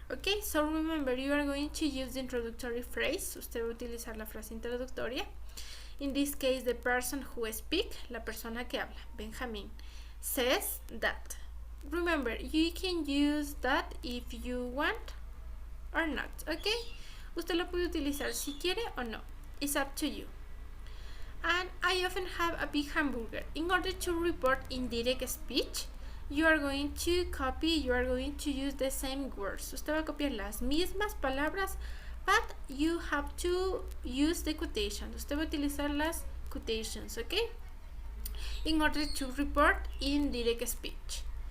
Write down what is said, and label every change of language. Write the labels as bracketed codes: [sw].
[en] Okay, so remember, you are going to use the introductory phrase. [es] Usted va a utilizar la frase introductoria. [en] In this case, the person who speaks, [es] la persona que habla, Benjamin, says that. [en] Remember, you can use that if you want or not. [es] Okay, usted lo puede utilizar si quiere o no. [en] It's up to you. And I often have a big hamburger. In order to report indirect speech, you are going to use the same words. [es] Usted va a copiar las mismas palabras, [en] but you have to use the quotations. [es] Usted va a utilizar las [en] quotations, okay? In order to report indirect speech.